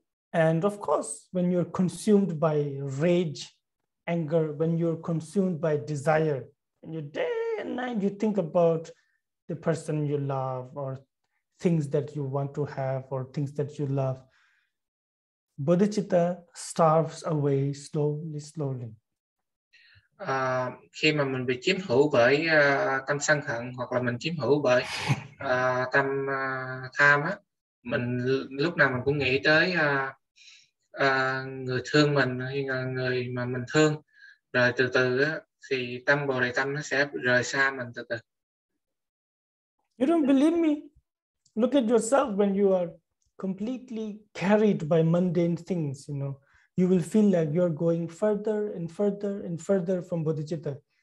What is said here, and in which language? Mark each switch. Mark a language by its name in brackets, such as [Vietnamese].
[English] And of course, when you're consumed by rage, anger, when you're consumed by desire, and you day and night you think about the person you love or things that you want to have or things that you love, bodhicitta starves away slowly. [Vietnamese] Khi mà mình bị chiếm hữu bởi tâm sân hận hoặc là mình chiếm hữu bởi tâm tham á, mình lúc nào mình cũng nghĩ tới người thương mình hay là người mà mình thương, rồi từ từ á, thì tâm Bồ Đề Tâm nó sẽ rời xa mình từ từ. [English] You don't believe me? Look at yourself when you are completely carried by mundane things, you know. You will feel like you're going further and further and further from bodhicitta.